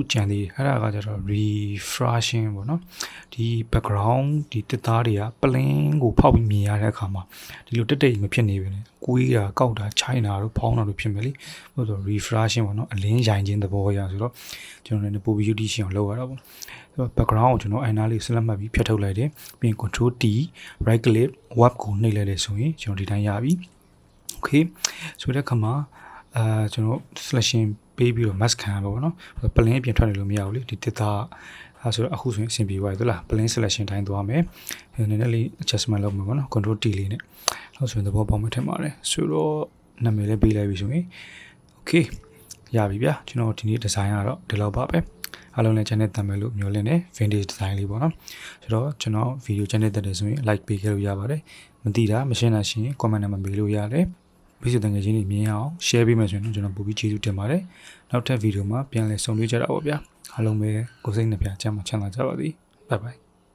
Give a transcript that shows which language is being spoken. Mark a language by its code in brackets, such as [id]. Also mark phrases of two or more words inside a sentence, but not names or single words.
[my] ကြံသေးတယ်အဲ့ဒါကကျတော့ refreshing ပေါ့နော်ဒီ background ဒီတစ်သားတွေက plain ကိုဖောက်ပြီးမြင်ရတဲ့အခါမှာဒီလိုတက်မဖြစ်နေဘူးလေကွေးတာကောက်တာချိုင်းတာတို့ဖောင်းတာတို့ဖြစ်မယ်လေဟုတ်ဆို refreshing ပေါ့နော်အလင်းရိုင်ခြင်းသဘောရဆို တော့ကျွန်တော်လည်းပိုပြီး beauty ရှင်းအောင်လုပ်ရတာပေါ့ဆိုတော့ background ကိုကျွန်တော် eyeliner လေး select မှတ်ပြီးဖြတ်ထုတ်လိုက်တယ်ပြီးရင် [en] control T right click warp [my] ကိုနှိပ်လိုက်တယ်ဆိုရင်ကျွန်တော်ဒီတိုင်းရပြီ okay ဆို တဲ့အခါမှာကျွန်တော် selection ပေးပြီးတော့ mask ခံရပါဘောနော် plane အပြင်ထွက်နေလို့မရဘူးလေဒီတစ်သားဆိုတော့အခုဆိုရင်အဆင်ပြေသွားပြီသလား [en] plane selection [my] တိုင်း သွားမယ်နည်းနည်းလေး adjustment လုပ်မှာပေါ့နော် [en] control T [my] လေးနဲ့လို့ဆိုရင်သဘောပေါက်မှထင်ပါတယ်ဆိုတော့နာမည်လေးပေးလိုက်ပြီဆိုရင် okay ရပြီဗျာကျွန်တော်ဒီနေ့ design ကတော့ဒီလောက်ပါပဲအားလုံးလည်း channel တမ်းမယ်လို့မျှော်လင့်နေ [en] vintage design [my] လေးပေါ့နော်ဆိုတော့ကျွန်တော် [en] video channel [my] တက်တယ်ဆိုရင် like ပေးခဲ့လို့ရပါတယ်မသိတာမရှင်းတာရှိရင် comment နဲ့မေးလို့ရတယ်မိတ်ဆွေတငယ်ချင်းတွေမြင်အောင် share ပေးမယ်ဆိုရင်ကျွန်တော်ပို့ပြီးကျေးဇူးတင်ပါတယ်နောက်ထပ်ဗီဒီယိုမှာပြန်လည်ဆုံတွေ့ကြတာပေါ့ဗျာအားလုံးပဲကိုယ်စိတ်နှပြချမ်းသာကြပါသည် [en] bye bye